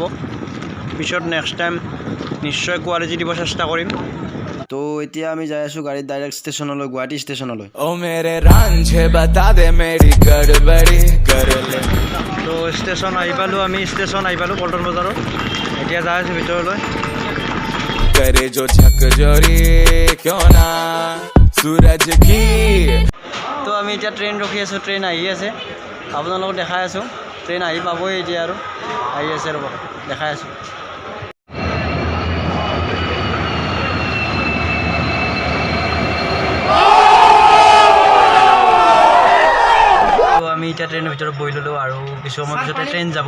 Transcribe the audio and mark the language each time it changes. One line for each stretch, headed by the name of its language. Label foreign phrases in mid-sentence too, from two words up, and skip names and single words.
Assamese: পিছত
English: next time
Assamese: নিশ্চয় কোৱালিটি দিব চেষ্টা কৰিম। তো এতিয়া আমি যাই আছোঁ গাড়ীত ডাইৰেক্ট ষ্টেচনলৈ, গুৱাহাটী ষ্টেচনলৈ। তো ষ্টেচন আহি পালোঁ, আমি ষ্টেচন আহি পালোঁ পল্টন বজাৰত। এতিয়া যাই আছোঁ ভিতৰলৈ।
Hindi: करे जो झकझोरी क्यों ना सूरज की।
Assamese: তো আমি এতিয়া ট্ৰেইন ৰখি আছোঁ, ট্ৰেইন আহি আছে। আপোনালোকক দেখাই আছোঁ, ট্ৰেইন আহি পাবই এতিয়া আৰু আহি আছে, ৰ'ব দেখাই আছোঁ। তো আমি এতিয়া ট্ৰেইনৰ ভিতৰত বহি ল'লোঁ আৰু কিছু সময়ৰ পিছতে ট্ৰেইন যাব।